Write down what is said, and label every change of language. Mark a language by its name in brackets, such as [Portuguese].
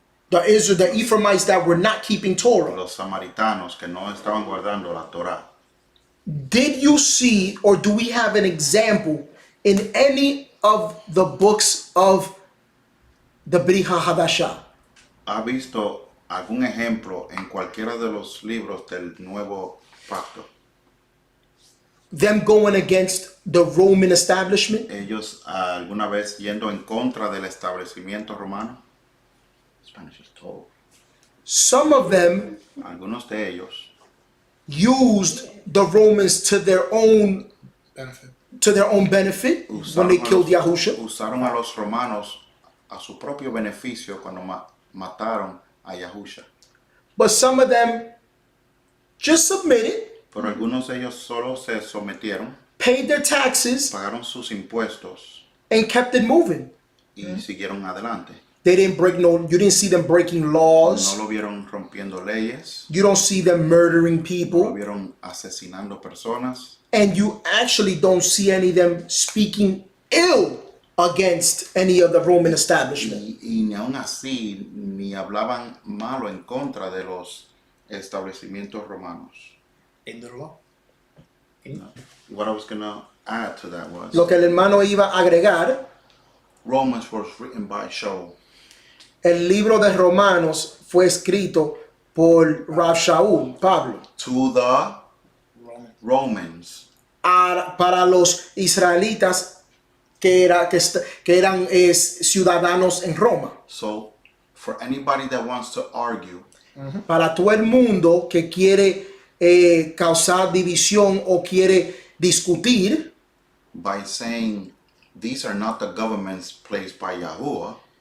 [English] the Ephraimites that were not keeping Torah. [Spanish] los samaritanos que no estaban guardando la Torá. [English] Did you see, or do we have an example in any of the books of the Brit Chadasha? [Spanish] ¿Ha visto algún ejemplo en cualquiera de los libros del Nuevo Pacto? [English] Them going against the Roman establishment? [Spanish] Ellos alguna vez yendo en contra del establecimiento romano. [English] Spanish is told. Some of them [Spanish] Algunos de ellos [English] used the Romans to their own benefit when they killed Yahusha. [Spanish] usaron a los romanos a su propio beneficio cuando mataron a Yahusha. [English] But some of them just submitted, [Spanish] Pero algunos de ellos solo se sometieron, [English] paid their taxes, [Spanish] pagaron sus impuestos [English] and kept it moving. [Spanish] y siguieron adelante. [English] They didn't you didn't see them breaking laws. [Spanish] No lo vieron rompiendo leyes, [English] You don't see them murdering [Spanish] no lo [English] people. [Spanish] vieron asesinando personas, [English] And you actually don't see any of them speaking ill against any of the Roman establishment. [Spanish] y ni aun así ni hablaban malo en contra de los establecimientos romanos. [English] In the law. What I was going to add to that was [Spanish] Lo que el hermano iba a agregar, [English] Romans was written by Shaul. [Spanish] el libro de Romanos fue escrito por Rav Shaul, Pablo, [English] To the Roman. Romans, [Spanish] para los israelitas que eran ciudadanos en Roma. [English] so for anybody that wants to argue [Spanish] Para todo el mundo que quiere causar división o quiere discutir, [English] by saying these are not the governments placed by Yahuwah,